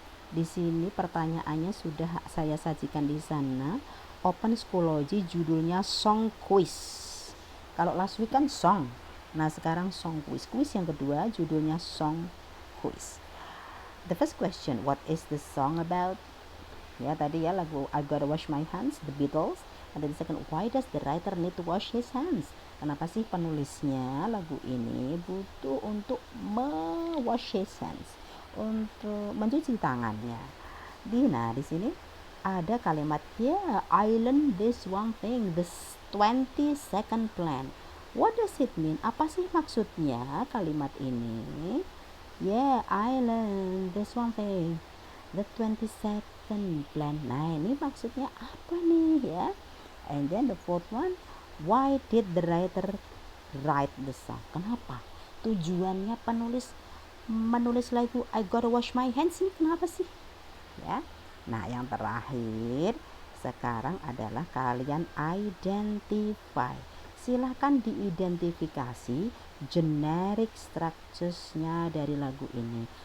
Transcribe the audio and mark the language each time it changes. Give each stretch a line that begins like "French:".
Indonesian: Di sini pertanyaannya sudah saya sajikan di sana. Open Schoology, judulnya Song Quiz. Kalau
English: last week
Indonesian: kan song. Nah, sekarang Song Quiz. Quiz yang kedua judulnya Song Quiz.
English: The first question, what is the song about?
Indonesian: Ya, tadi ya lagu
English: I Gotta Wash My Hands, The Beatles. And then the second, why does the writer need to wash his hands?
Indonesian: Kenapa sih penulisnya lagu ini butuh untuk
English: wash his hands,
Indonesian: untuk mencuci tangannya? Di sini ada kalimat
English: I learned this one thing, this 20-second plan. What does it mean?
Indonesian: Apa sih maksudnya kalimat ini?
English: I learned this one thing, the 20-second plan.
Indonesian: Nah, ini maksudnya apa nih ya?
English: And then the fourth one, why did the writer write the song?
Indonesian: Kenapa? Tujuannya penulis menulis lagu I Gotta Wash My Hands ini kenapa sih? Ya. Nah, yang terakhir sekarang adalah kalian identify. Silahkan diidentifikasi generic structures-nya dari lagu ini.